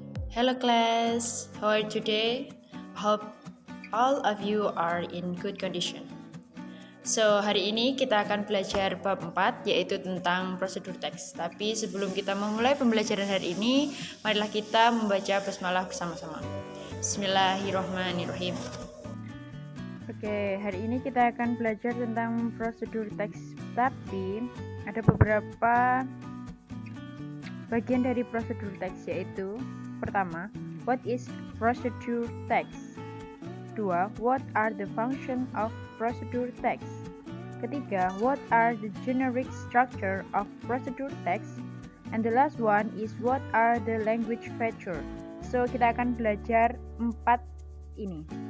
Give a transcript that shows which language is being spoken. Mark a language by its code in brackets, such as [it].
[en] Hello class, how are you today? Hope all of you are in good condition. [id] So, hari ini kita akan belajar bab 4 yaitu tentang prosedur teks. Tapi sebelum kita memulai pembelajaran hari ini, marilah kita membaca basmalah bersama-sama. [ar] Bismillahirrahmanirrahim. [id] Oke, hari ini kita akan belajar tentang prosedur teks, tapi ada beberapa bagian dari prosedur teks, yaitu pertama, [en] what is procedure text? Kedua, what are the function of procedure text? Ketiga, what are the generic structure of procedure text? And the last one is what are the language feature? [id] So, kita akan belajar 4 ini.